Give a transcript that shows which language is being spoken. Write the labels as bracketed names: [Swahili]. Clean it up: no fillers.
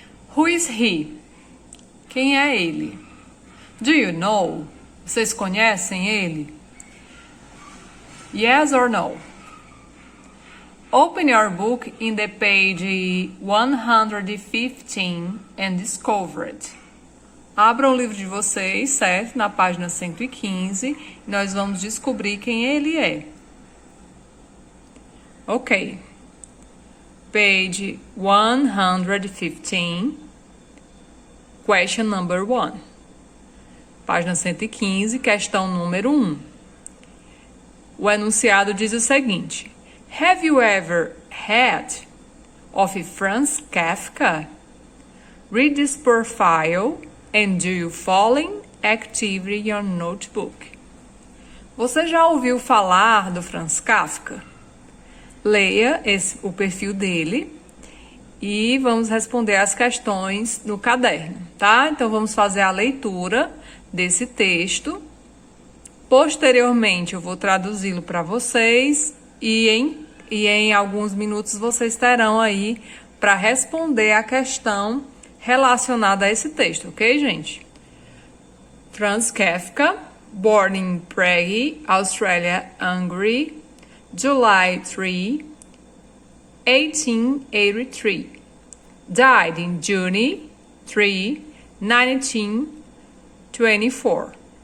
[English] Who is he? [Portuguese] Quem é ele? [English] Do you know? [Portuguese] Vocês conhecem ele? [English] Yes or no? Open your book in the page 115 and discover it. [Portuguese] Abram o livro de vocês, certo? Na página 115, e nós vamos descobrir quem ele é. [English] Ok. Page 115, question number 1. [Portuguese] Página 115, questão número 1. O enunciado diz o seguinte: [English] Have you ever heard of Franz Kafka? Read this profile and do you following activity in your notebook. [Portuguese] Você já ouviu falar do Franz Kafka? Leia o perfil dele e vamos responder as questões no caderno, tá? Então vamos fazer a leitura desse texto. Posteriormente eu vou traduzi-lo para vocês e em alguns minutos vocês terão aí para responder a questão relacionada a esse texto, ok, gente? [English] Franz Kafka, born in Prague, Australia, Hungary, July 3, 1883. Died in June 3, 1924.